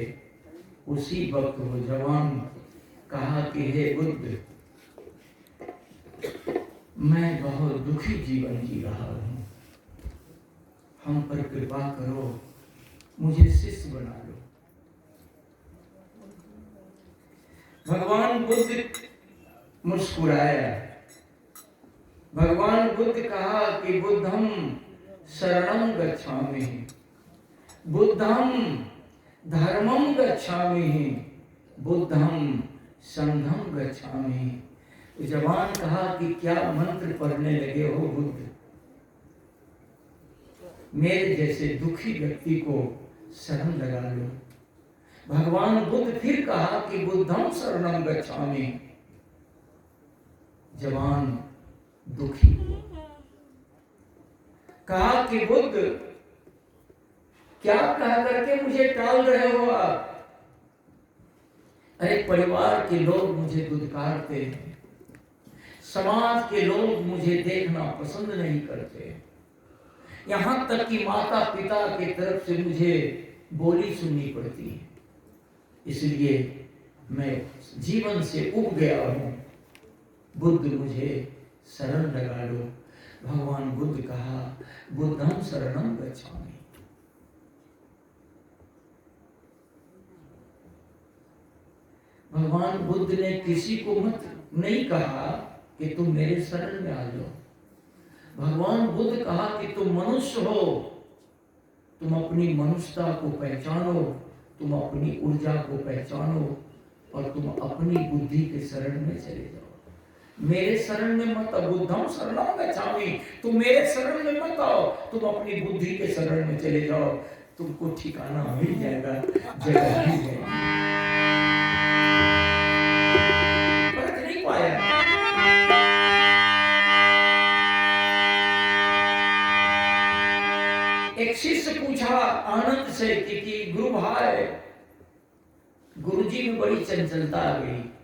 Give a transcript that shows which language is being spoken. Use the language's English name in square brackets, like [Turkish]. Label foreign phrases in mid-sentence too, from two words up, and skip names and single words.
[Hindi] उसी वक्त वो जवान कहा कि हे बुद्ध, मैं बहुत दुखी जीवन जी रहा हूं, हम पर कृपा करो, मुझे शिष्य बना लो। भगवान बुद्ध मुस्कुराया। भगवान बुद्ध कहा कि [Pali] बुद्धम शरणं गच्छामि, बुद्धम धर्मं गच्छामि, बुद्धम संघं गच्छामि। [Hindi] जवान कहा कि क्या मंत्र पढ़ने लगे हो बुद्ध, मेरे जैसे दुखी व्यक्ति को शरण लगा लो। भगवान बुद्ध फिर कहा कि [Pali] बुद्धम शरणं गच्छामि। [Hindi] जवान दुखी कहा कि बुद्ध, क्या कह करके मुझे टाल रहे हो आप? अरे परिवार के लोग मुझे दुत्कारते हैं, समाज के लोग मुझे देखना पसंद नहीं करते, यहां तक कि माता पिता की तरफ से मुझे बोली सुननी पड़ती है, इसलिए मैं जीवन से उब गया हूं। बुद्ध मुझे शरण लगा लो। भगवान बुद्ध कहा [Pali] बुद्धम शरणं गच्छामि। [Hindi] भगवान बुद्ध ने किसी को मत नहीं कहा कि तुम मेरे शरण में आ जाओ। भगवान बुद्ध कहा कि तुम मनुष्य हो, तुम अपनी मनुष्यता को पहचानो, तुम अपनी ऊर्जा को पहचानो और तुम अपनी बुद्धि के शरण में चले जाओ। मेरे शरण में मत आओ, [Pali] बुद्धम शरणं गच्छामि। [Hindi] तुम मेरे शरण में मत आओ, तुम अपनी बुद्धि के शरण में चले जाओ, तुमको ठिकाना मिल जाएगा, जगह मिल जाएगी। फर्क नहीं पाया। एक शिष्य पूछा आनंद से कि गुरु भाई, गुरुजी में बड़ी चंचलता आ गई।